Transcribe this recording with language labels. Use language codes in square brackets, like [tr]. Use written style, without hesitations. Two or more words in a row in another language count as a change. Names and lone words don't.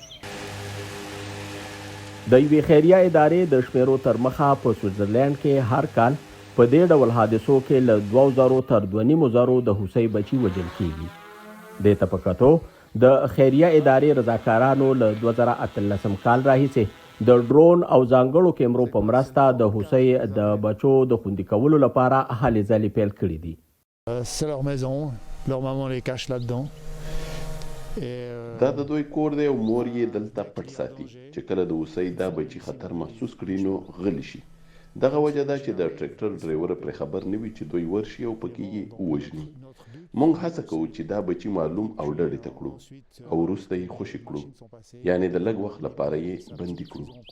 [ps] د یوې خیریه ادارې د شمیرو تر مخه په سویټزرلینډ کې هر کال په دې ډول حادثو کې له 2000 تر 2500 د هوسۍ بچي وژل کېږي. دې ته په کتو د خیریه ادارې رضاکارانو له 2018 کال راهیسې د ډرون او ځانګړو کیمرو په مرسته د هوسۍ د بچو د خوندي کولو لپاره هلې ځلې پیل کړي دي. [fr] C'est leur maison, leur maman les cache là-dedans. [ps] دا د دوی کور دی او مور یې دلته پټ ساتي چې کله د هوسۍ دا بچي خطر محسوس کړي نو غلی شي. دغه وجه ده چې د ټرېکټر ډرایور پرې خبر نه وي چې دوی ورشي او پکې یې ووژني. موږ هڅه کوو چې دا بچي معلوم او ډډې ته کړو او وروسته یې خوشي کړو، یعنې د لږ وخت لپاره یې بندي کړو.